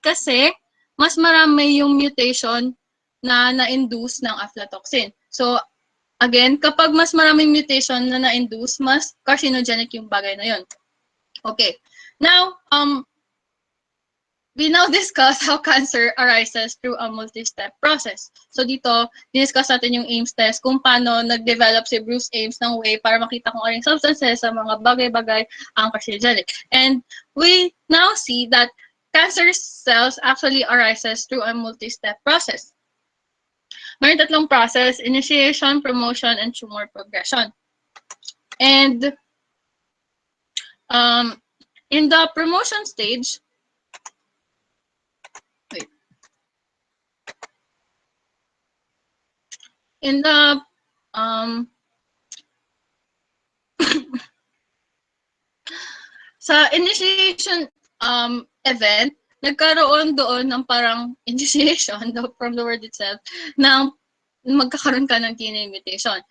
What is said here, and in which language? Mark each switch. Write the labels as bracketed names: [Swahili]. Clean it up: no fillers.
[Filipino] Kasi mas marami yung mutation na na-induce ng aflatoxin. So again, kapag mas maraming mutation na na-induce, mas carcinogenic yung bagay na yon. Okay. [English] Now, we now discuss how cancer arises through a multi-step process. [Filipino] So dito, discuss natin yung Ames test, kung paano nag-develop si Bruce Ames ng way para makita kung anong substances sa mga bagay-bagay ang carcinogenic. [English] And we now see that cancer cells actually arises through a multi-step process. [Filipino] Mayroon tatlong process: initiation, promotion, and tumor progression. [English] And in the promotion stage, in the sa initiation event, [Filipino] nagkaroon doon ng parang [English] initiation from the word itself [Filipino] na magkakaroon ka ng [English] DNA mutation.